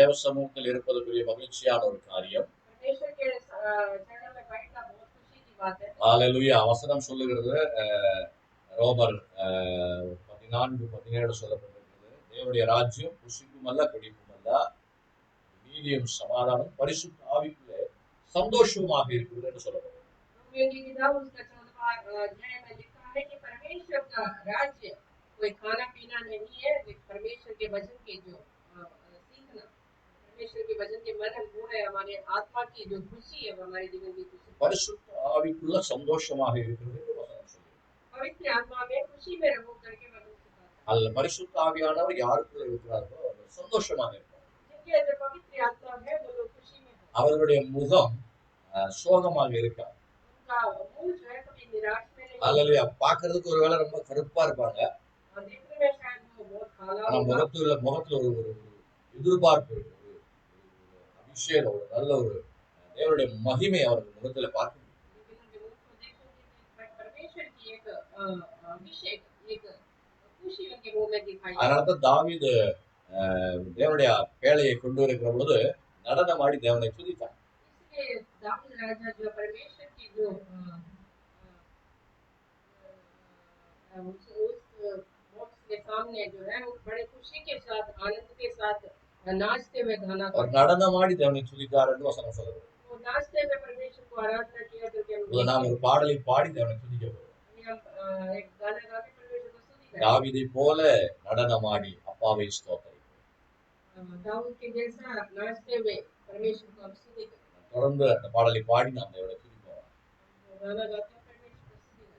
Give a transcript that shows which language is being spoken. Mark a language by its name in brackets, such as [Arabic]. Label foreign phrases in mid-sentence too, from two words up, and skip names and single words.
[Tamil] தேவ சமூகத்தில் இருப்பது பெரிய மகிழ்ச்சியான ஒரு காரியம். வசனம் சொல்லுகிறது, ரோமர் 14:17 சொல்லப்பட்டிருக்கிறது, தேவனுடைய ராஜ்யம் புசிக்கும் அல்ல குடிக்கும் அல்ல, நீதியும் சமாதானம் பரிசுத்த ஆவிக்குள்ளே சந்தோஷமாக இருக்கிறது என்று சொல்லப்படுகிறது. [Hindi] कोई खाना पीना नहीं है, परमेश्वर के वचन के जो सीखना, परमेश्वर के वचन के मन वो है हमारे आत्मा की जो खुशी है, वो हमारे जीवन की खुशी [Tamil] பரிசுத்த ஆவிக்குள்ள சந்தோஷமாக இருக்கிறது என்று வசனம் சொல்லுகிறது. [Hindi] पवित्र आत्मा में खुशी में रहो करके वचन सिखाता है। [Tamil] அல்ல பரிசுத்த ஆவியானவர் யாருக்குள்ள இருக்கிறாரோ அவர் சந்தோஷமாக இருப்பார். [Hindi] जिनके अंदर पवित्र आत्मा है वो लोग खुशी में हैं। [Tamil] அவர்களுடைய முகம் சோகமாக இருக்காது. [Hindi] उनका मुंह जो है कभी निराश में नहीं। [Tamil] அல்லேலூயா. பார்க்கிறதுக்கு ஒருவேளை ரொம்ப கருப்பா இருப்பாங்க, [Hindi] देखने में शायद वो बहुत काला [Tamil] ஆனா முகத்துல ஒரு எதிர்பார்ப்பு, ஒரு அபிஷேகம், ஒரு நல்ல ஒரு தேவனுடைய மகிமை அவர்கள் முகத்துல பார்க்க முடியும். அதனால்தான் தாவீது தேவனுடைய பேழையை கொண்டு வருகிற பொழுது நடனமாடி தேவனை துதித்தார். [Hindi] सामने जो है वो बड़े खुशी के साथ आनंद के साथ नाचते हुए गाना [Tamil] நடனமாடி தேவனை துதித்தார் என்று வசனம் சொல்லுகிறது. [Hindi] वो नाचते हुए परमेश्वर को आराधना किया करके [Tamil] நாம் ஒரு பாடலை பாடி தேவனை துதிக்க போகிறோம். [Hindi] हम एक गाना गा के परमेश्वर को स्तुति करें। [Tamil] தாவீதை போல நடனமாடி அப்பாவை ஸ்தோத்திரிப்போம். [Hindi] दाऊद के जैसा नाचते हुए परमेश्वर को हम स्तुति करें। [Tamil] தொடர்ந்து அந்த பாடலை பாடி நாம் தேவனை துதிப்போம். [Hindi] गाना गाते हैं परमेश्वर को स्तुति करें।